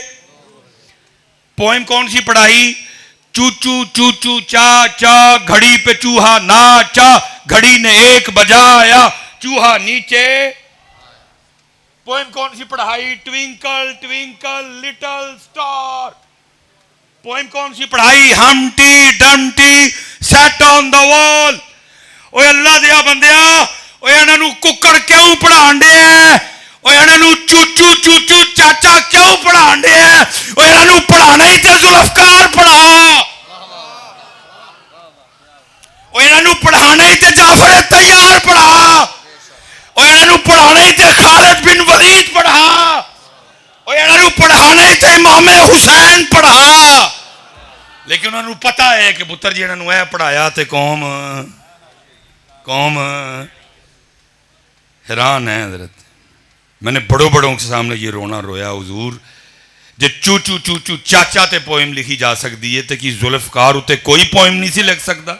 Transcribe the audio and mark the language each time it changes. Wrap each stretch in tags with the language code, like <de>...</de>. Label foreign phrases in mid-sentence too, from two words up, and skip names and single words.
<ur>پوئم کون سی پڑھائی، چوچو چوچو چا چا گھڑی پہ چوہا ناچا، گھڑی نے 1 بجایا چوہا نیچے۔ پوئم کون سی پڑھائی،</ur> <en>Twinkle twinkle little star,</en> <ur>پوئم کون سی پڑھائی؟</ur> <en>Humpty Dumpty sat on the wall.</en> <pa>اوے اللہ دیا بندیا اوے انہاں نوں ککڑ کیوں پڑھان دے ہیں؟ اوے انہاں نوں چوچو چوچو چاچا کیوں پڑھان دے ہیں؟ اوے انہاں نوں پڑھانا ہی تے ذوالفقار پڑھا. اوے انہاں نوں پڑھانا ہی تے جعفر طیار پڑھا. اوے انہاں نوں پڑھانا ہی تے خالد بن ولید پڑھا. اوے انہاں نوں پڑھانا ہی تے امام حسین پڑھا.</pa> <ur>لیکن انہوں نے پتا ہے کہ پتر جی انہوں نے پڑھایا تے قوم حیران ہے. حضرت میں نے بڑوں کے سامنے یہ رونا رویا.</ur> <pa>حضور جے چوچو چوچو چاچا تے پوئم لکھی جا سکتی ہے تے کی ذوالفقار اتے کوئی پوئم نہیں سی لکھ سکتا؟</pa>